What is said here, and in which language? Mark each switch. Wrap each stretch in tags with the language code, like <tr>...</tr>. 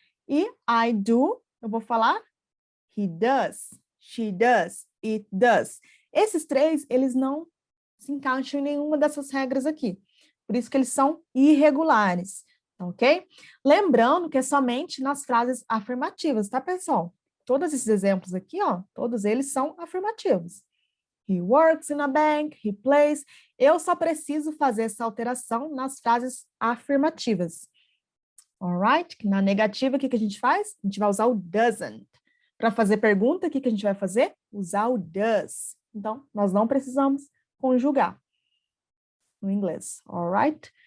<en>E I do,</en> <pt>eu vou falar</pt> <en>he does, she does, it does.</en> <pt>Esses três, eles não se encaixam em nenhuma dessas regras aqui. Por isso que eles são irregulares, ok? Lembrando que é somente nas frases afirmativas, tá, pessoal? Todos esses exemplos aqui, ó, todos eles são afirmativos.</pt> <en>He works in a bank, he plays.</en> <pt>Eu só preciso fazer essa alteração nas frases afirmativas. Alright? Na negativa, o que a gente faz? A gente vai usar o doesn't. Para fazer pergunta, o que a gente vai fazer? Usar o does. Então, nós não precisamos conjugar no inglês. Alright?</pt>